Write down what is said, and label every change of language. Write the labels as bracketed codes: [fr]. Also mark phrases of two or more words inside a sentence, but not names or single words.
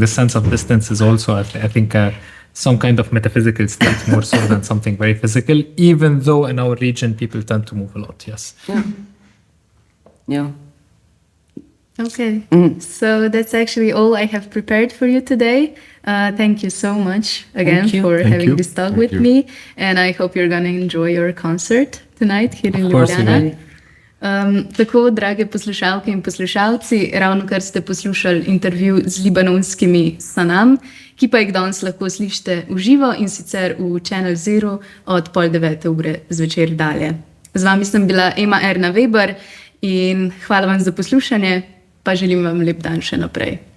[en] The sense of distance is also, I think, some kind of metaphysical state more so than something very physical, even though in our region people tend to move a lot, yes. Yeah. Okay, so that's actually all I have prepared for you today. Thank you so much again for having this talk with me, and I hope you're gonna enjoy your concert tonight here in Ljubljana. [sl] Tako, drage poslušalke in poslušalci, ravno kar ste poslušali intervju z libanonskimi Sanam, ki pa jih danes lahko slišite v živo in sicer v Channel Zero od 8:30 zvečer dalje. Z vami sem bila Erna Weber in hvala vam za poslušanje, pa želim vam lep dan še naprej.